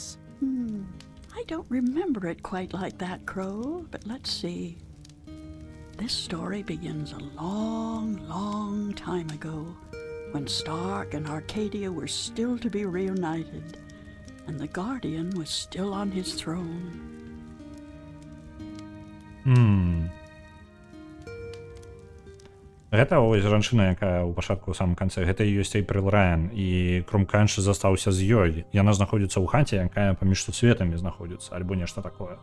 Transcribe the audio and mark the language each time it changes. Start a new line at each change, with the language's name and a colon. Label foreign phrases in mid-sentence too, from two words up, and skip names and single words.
English: I don't remember it quite like that, Crow, but let's see. This story begins a long, long time ago, when Stark and Arcadia were still to be reunited, and the Guardian was still on his throne.
Belarusian: Гэта ось жанчына, якая ў пачатку ў самым канцы, гэта і ёсць Эйприл Райан, і Крумканш застаўся з ёй. Яна знаходзіцца ў хаце, якая паміж сусветамі знаходзіцца, альбо нешта такое.